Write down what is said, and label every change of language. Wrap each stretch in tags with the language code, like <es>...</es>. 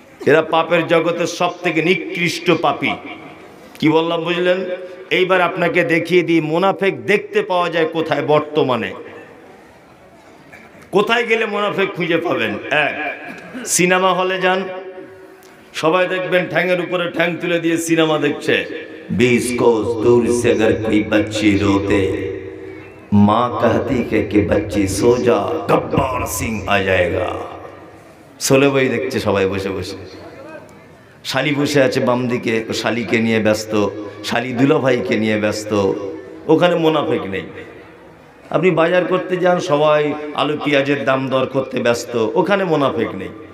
<bn>এরা পাপের জগতের সব থেকে নিকৃষ্ট পাপী। কি বললাম বুঝলেন? এইবার আপনাকে দেখিয়ে দিই মুনাফিক দেখতে পাওয়া যায় কোথায় বর্তমানে। কোথায় গেলে মুনাফিক খুঁজে পাবেন? এক, সিনেমা হলে যান, সবাই দেখবেন ঠ্যাংয়ের উপরে ঠ্যাং তুলে দিয়ে সিনেমা দেখছে,</bn> <hi>20 कोस दूर से अगर कोई बच्ची रोते, माँ कहती है कि बच्ची सो जा, गब्बार सिंह आ जाएगा।</hi> <bn>सोले বই দেখছে সবাই বসে বসে, শালি বসে আছে বাম দিকে, শালিকে নিয়ে ব্যস্ত, শালি দুলাভাইকে নিয়ে ব্যস্ত, ওখানে মুনাফিক নেই। আপনি বাজার করতে যান, সবাই আলু পেঁয়াজের দাম দর করতে ব্যস্ত, ওখানে মুনাফিক নেই।</bn>